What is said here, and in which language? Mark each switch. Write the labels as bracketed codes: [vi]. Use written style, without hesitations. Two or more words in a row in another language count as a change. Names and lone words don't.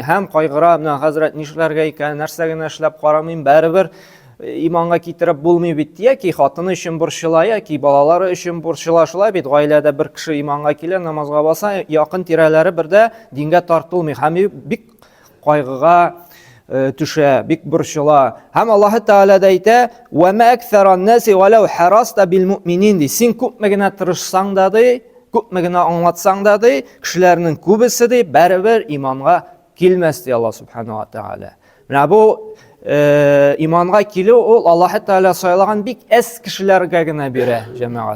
[tt] Һәм кайгыра, менә хәзрәт нишләргә икән, нәрсә генә эшләп карамыйм, бәрибер иманга китереп булмый бит, яки хатыны өчен борчыла, яки балалары өчен борчыла. Шулай бит, гаиләдә бер кеше иманга килә, намазга баса, якын тирәләре бердә дингә тартылмый. Һәм бик кайгыга төшә, бик борчыла. Һәм Аллаһ Тәгалә әйтә: [ar] "وما أكثر الناس ولو حرصت بمؤمنين". [tt] Син күпме генә тырышсаң да, күпме генә аңлатсаң да, кешеләрнең күбесе бәрибер иманга килмәс ди Аллаһ [ar] سبحانه وتعالى. [tt] Менә бу иманга килү ул Аллаһ Тәгалә сайлаган бик әз кешеләргә генә бирә, җәмәгать.